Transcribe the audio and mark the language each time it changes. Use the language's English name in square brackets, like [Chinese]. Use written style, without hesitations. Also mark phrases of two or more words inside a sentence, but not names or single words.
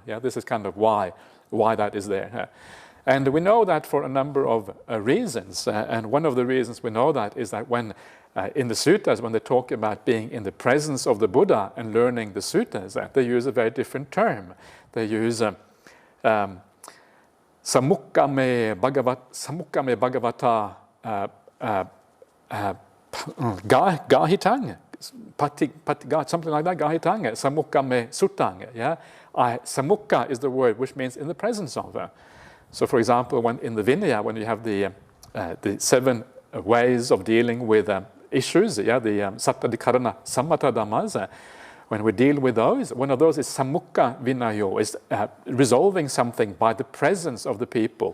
[English] Yeah, this is kind of why that is there. And we know that for a number of reasons, and one of the reasons we know that is that when in the suttas, when they talk about being in the presence of the Buddha and learning the suttas, they use a very different term. They use [Pali] samukkame bhagavata gahitang, [English] something like that, [Pali] gahitang, samukkame suttang. [English] Yeah, samukka is the word which means in the presence of. So, for example, when in the Vinaya, when you have the 7 ways of dealing with issues, the [Pali] Sattadikarana Sammata Dhammas, [English] when we deal with those, one of those is [Pali] Samukha Vinayo, [English] is resolving something by the presence of the people.